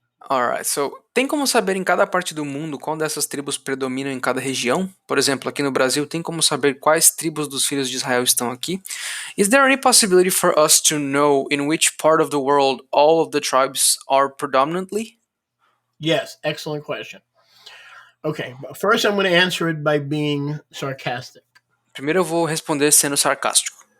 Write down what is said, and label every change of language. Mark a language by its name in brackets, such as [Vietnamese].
[Portuguese] Alright, so tem como saber em cada parte do mundo qual dessas tribos predominam em cada região? Por exemplo, aqui no Brasil, tem como saber quais tribos dos filhos de Israel estão aqui? [English] Is there any possibility for us to know in which part of the world all of the tribes are predominantly? Yes, excellent question. Okay, but first I'm going to answer it by being sarcastic. [Portuguese] Primeiro eu vou responder sendo sarcástico.